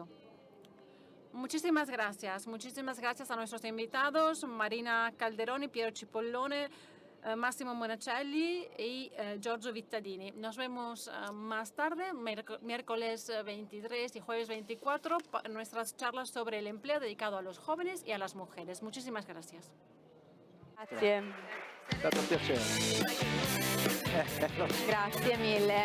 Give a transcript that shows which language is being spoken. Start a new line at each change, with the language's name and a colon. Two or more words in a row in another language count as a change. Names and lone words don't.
Spanish: Muchísimas gracias a nuestros invitados, Marina Calderoni, Piero Cipollone, Massimo Monacelli y Giorgio Vittadini. Nos vemos más tarde, miércoles 23 y jueves 24, nuestras charlas sobre el empleo dedicado a los jóvenes y a las mujeres. Muchísimas gracias.
Italian: Grazie. È stato un piacere. Grazie mille.